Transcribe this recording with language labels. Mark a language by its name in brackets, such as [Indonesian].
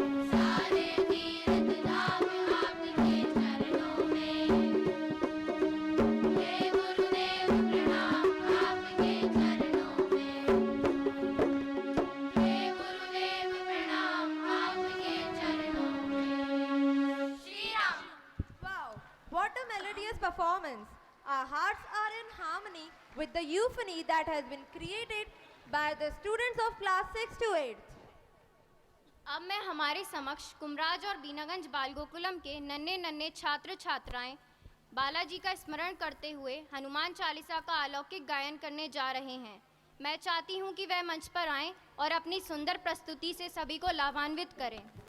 [Hindi] सारे तीर्थ धाम आपके चरणों में, हे गुरुदेव प्रणाम आपके चरणों में, हे गुरुदेव प्रणाम आपके चरणों में। Shri Ram. [English] Wow, what a melodious performance. Our hearts are in harmony with the euphony that has been created by the students of class 6 to 8th. [Hindi] अब मैं हमारे समक्ष कुमराज और बीनागंज बाल गोकुलम के नन्हे नन्हे छात्र छात्राएं बालाजी का स्मरण करते हुए हनुमान चालीसा का अलौकिक गायन करने जा रहे हैं। मैं चाहती हूं कि वह मंच पर आएं और अपनी सुंदर प्रस्तुति से सभी को लाभान्वित करें।